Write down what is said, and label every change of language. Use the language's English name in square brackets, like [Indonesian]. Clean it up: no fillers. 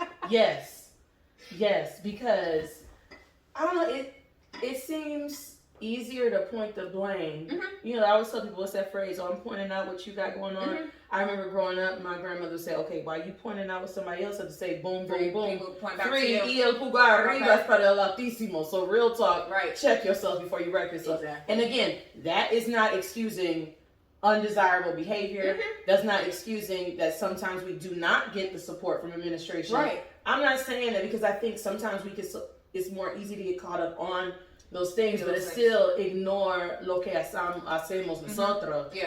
[English] Yes, because I don't know, it seems easier to point the blame. You know, I always tell people, what's that phrase? Oh, I'm pointing out what you got going on. I remember growing up, my grandmother would say, okay, while you pointing out what somebody else had to say, boom, boom, boom. [Spanish] Three, y el pulgar arriba es para el altísimo. [English] So real talk, check yourself before you wreck yourself. And again, that is not excusing undesirable behavior. That's not excusing that sometimes we do not get the support from administration. I'm not saying that because I think sometimes it's more easy to get caught up on those things, but it's still ignore [Spanish] lo que hacemos nosotros.